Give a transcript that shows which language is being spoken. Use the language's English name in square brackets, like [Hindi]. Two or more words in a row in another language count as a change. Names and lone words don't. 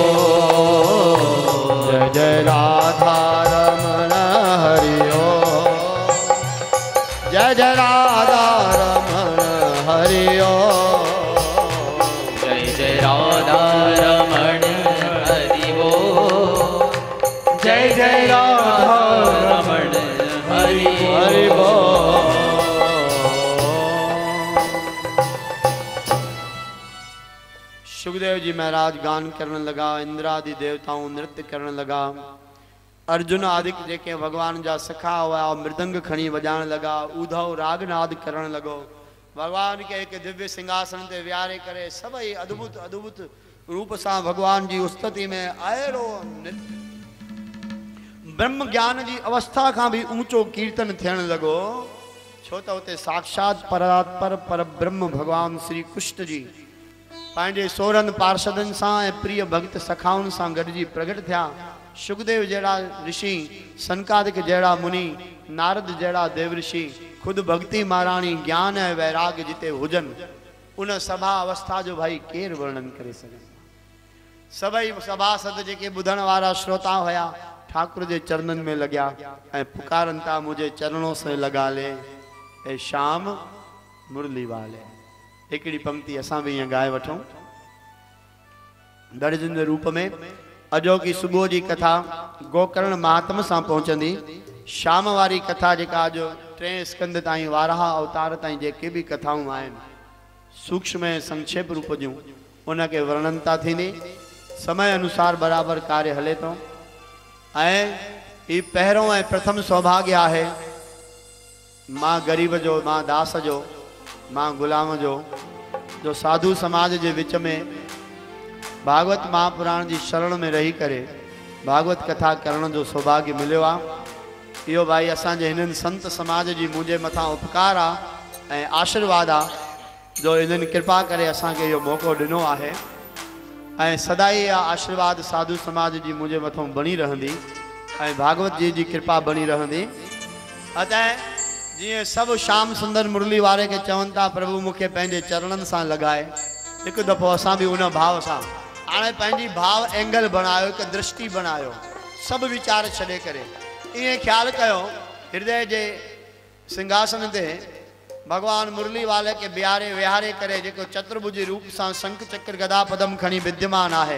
[Hindi] बोल जय जय राधा रमण हरि ओम जय जय राधा रमण हरि ओम जय जय राधा रमण हरि बोल जय जय राधा रमण हरि हरि बोल सुखदेव जी महाराज गान करने लगा इंद्रादि देवताओं नृत्य करने लगा [Sindhi] अर्जुन आदि जेके भगवान जा सखा हुआ मृदंग खणी वजाण लगा उधव रागनाद करण लगो भगवान के एक दिव्य सिंहासन ते विहारे करे सभई अद्भुत अद्भुत रूप सां भगवान जी उस्तति में अहिड़ो ब्रह्म ज्ञान जी अवस्था का भी ऊंचो कीर्तन थियण लगो छो त उते साक्षात परात्पर पर ब्रह्म भगवान श्री कृष्ण जी पंहिंजे सोरन पार्षदन सां ऐं प्रिय भक्त सखाउन सां गॾिजी प्रगट थिया सुखदेव जहिड़ा ऋषि सनकादिक जहिड़ा मुनि नारद जहिड़ा देव ऋषि खुद भक्ति महाराणी ज्ञान ऐं वैराग्य जिते हुजन उन सभा अवस्था जो भाई केर वर्णन करे सघे सभई सभासद जेके ॿुधण वारा श्रोता हुया ठाकुर जे चरणन में लॻया ऐं पुकारन था [Hindi] मुझे चरणों से लगा ले ए श्याम मुरली वाले [Sindhi] हिकिड़ी पंक्ति असां भी ईअं ॻाए वठूं दर्जन जे रूप में अजो की सुबुह जी कथा गोकर्ण महात्म सां पहुचंदी शाम वारी कथा जेका अॼु 3 स्कंद ताईं वाराह अवतार ताईं जेके भी कथाऊं आहिनि सूक्ष्म ऐं संक्षेप रूप जूं उनके वर्णनता थींदी समय अनुसार बराबर कार्य हले तो ऐं ही पहिरों ऐं प्रथम सौभाग्य आहे मां गरीब जो मां दास जो मां गुलाम जो साधु समाज जे विच में भागवत महापुराण जी शरण में रही करे भागवत कथा करण जो सौभाग्य मिलियो आहे इहो भाई असांजे हिननि संत समाज जी मुंहिंजे मथां उपकार आहे ऐं आशीर्वाद आहे जो इन्हनि कृपा करे असांखे इहो मौक़ो ॾिनो आहे ऐं सदाई इहा आशीर्वाद साधु समाज जी मुंहिंजे मथां बणी रहंदी ऐं भागवत जी कृपा बणी रहंदी अतः जीअं सभु श्याम सुंदर मुरली वारे के चवनि था प्रभु मूंखे पंहिंजे चरणनि सां लॻाए हिकु दफ़ो असां बि उन भाव सां हाणे पंहिंजी भाव एंगल बणायो हिकु दृष्टि बणायो सभु वीचार छॾे करे ईअं ख़्यालु कयो हृदय जे सिंहासन ते भगवान मुरली वाले के बिहारे विहारे करे जेको चतुर्भुज रूप सां शंख चक्र गदा पदम खणी विद्यमान है।